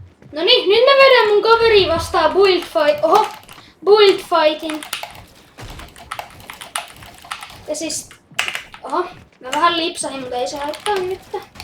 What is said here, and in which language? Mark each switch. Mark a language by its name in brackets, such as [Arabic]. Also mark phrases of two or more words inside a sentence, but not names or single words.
[Finnish] No niin, nyt mä vedän mun kaveri vastaan [English] build fight. [Finnish] Oho, [English] build fightin. [Finnish] Ja siis, oho, mä vähän lipsahin, mutta ei se haittaa mitään.